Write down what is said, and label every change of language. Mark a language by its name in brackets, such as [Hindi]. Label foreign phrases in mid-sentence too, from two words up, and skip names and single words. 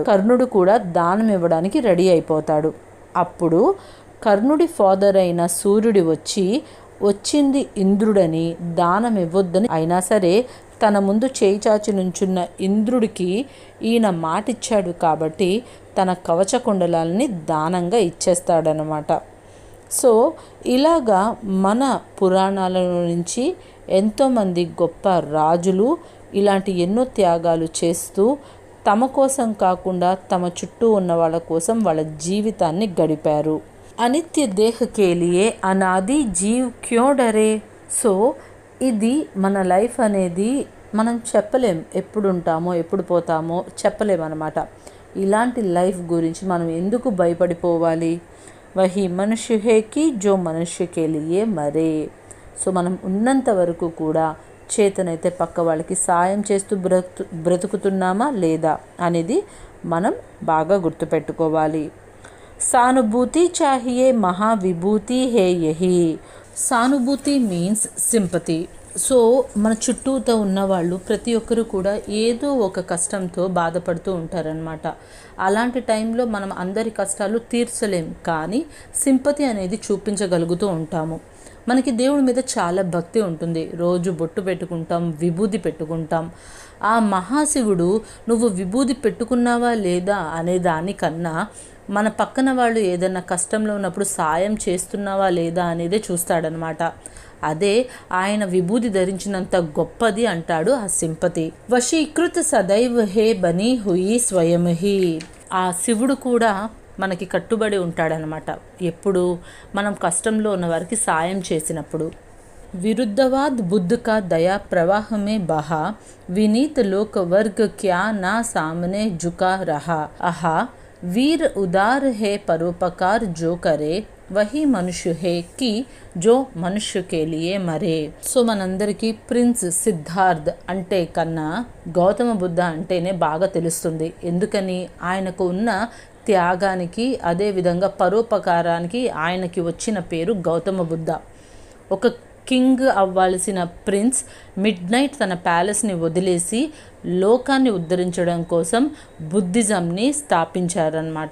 [Telugu] కర్ణుడు కూడా దానం ఇవ్వడానికి రెడీ అయిపోతాడు. అప్పుడు కర్ణుడి ఫాదర్ అయిన సూర్యుడి వచ్చింది ఇంద్రుడని దానం ఇవ్వొద్దని, అయినా సరే తన ముందు చేయి చాచి నుంచున్న ఇంద్రుడికి ఈయన మాటిచ్చాడు కాబట్టి తన కవచకుండలాలని దానంగా ఇచ్చేస్తాడనమాట. సో ఇలాగా మన పురాణాల నుంచి ఎంతోమంది గొప్ప రాజులు ఇలాంటి ఎన్నో త్యాగాలు చేస్తూ తమ కోసం కాకుండా తమ చుట్టూ ఉన్న వాళ్ళ కోసం వాళ్ళ జీవితాన్ని గడిపారు. [Hindi] अनित्य देह के लिए अनादि जीव क्यों डरे. [Telugu] సో ఇది మన లైఫ్ అనేది మనం చెప్పలేం, ఎప్పుడు ఉంటామో ఎప్పుడు పోతామో చెప్పలేం అన్నమాట. ఇలాంటి లైఫ్ గురించి మనం ఎందుకు భయపడిపోవాలి? [Hindi] वही मनुष्य है कि जो मनुष्य के लिए मरे. [Telugu] సో మనం ఉన్నంత వరకు కూడా చేతనైతే పక్క వాళ్ళకి సాయం చేస్తూ బ్రతుకుతున్నామా లేదా అనేది మనం బాగా గుర్తుపెట్టుకోవాలి. [Hindi] सहानुभूति चाहिए महाविभूति है यही. [Telugu] సానుభూతి మీన్స్ సింపతి. సో మన చుట్టూతో ఉన్నవాళ్ళు ప్రతి ఒక్కరు కూడా ఏదో ఒక కష్టంతో బాధపడుతూ ఉంటారనమాట. అలాంటి టైంలో మనం అందరి కష్టాలు తీర్చలేం, కానీ సింపతి అనేది చూపించగలుగుతూ ఉంటాము. మనకి దేవుడి మీద చాలా భక్తి ఉంటుంది. రోజు బొట్టు పెట్టుకుంటాం, విభూది పెట్టుకుంటాం. ఆ మహాశివుడు నువ్వు విభూది పెట్టుకున్నావా లేదా అనే దానికన్నా మన పక్కన వాళ్ళు ఏదైనా కష్టంలో ఉన్నప్పుడు సాయం చేస్తున్నావా లేదా అనేదే చూస్తాడనమాట. అదే ఆయన విభూది ధరించినంత గొప్పది అంటాడు ఆ సింపతి. [Hindi] वशीकृता सदैव है बनी हुई स्वयं ही. [Telugu] ఆ శివుడు కూడా మనకి కట్టుబడి ఉంటాడనమాట. ఎప్పుడు మనం కష్టంలో ఉన్న వారికి సాయం చేసినప్పుడు. [Hindi] विरुद्धवाद बुद्ध का दया प्रवाह में बहा, विनीत लोक वर्ग क्या न सामने झुका रहा. अहा वीर उदार है परोपकार जो करे, वही मनुष्य है कि जो मनुष्य के लिए मरे. [Telugu] సో మనందరికీ ప్రిన్స్ సిద్ధార్థ్ అంటే కన్నా గౌతమ బుద్ధ అంటేనే బాగా తెలుస్తుంది. ఎందుకని? ఆయనకు ఉన్న త్యాగానికి అదేవిధంగా పరోపకారానికి ఆయనకి వచ్చిన పేరు గౌతమ బుద్ధ. ఒక కింగ్ అవ్వాల్సిన ప్రిన్స్ మిడ్ నైట్ తన ప్యాలెస్ని వదిలేసి లోకాన్ని ఉద్ధరించడం కోసం బుద్ధిజంని స్థాపించారన్నమాట.